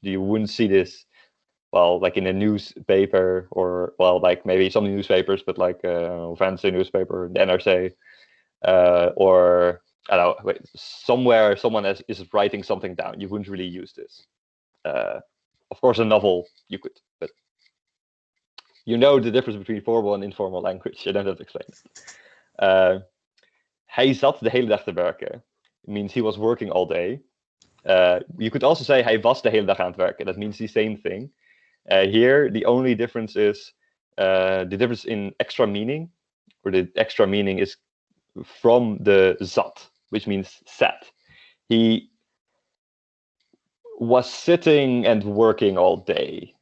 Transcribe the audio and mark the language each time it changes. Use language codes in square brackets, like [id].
[en] You wouldn't see this, well, like in a newspaper, or, well, like maybe some newspapers, but like fancy newspaper, the NRC, or I don't know, somewhere someone is writing something down. You wouldn't really use this. Of course, a novel you could, but you know the difference between formal and informal language. You don't have to explain it. [nl] Hij zat de hele dag te werken. [en] It means he was working all day. You could also say [nl] hij was de hele dag aan het werken. [en] That means the same thing. Here, the only difference is the difference in extra meaning, or the extra meaning is from the zat, which means sat. He was sitting and working all day.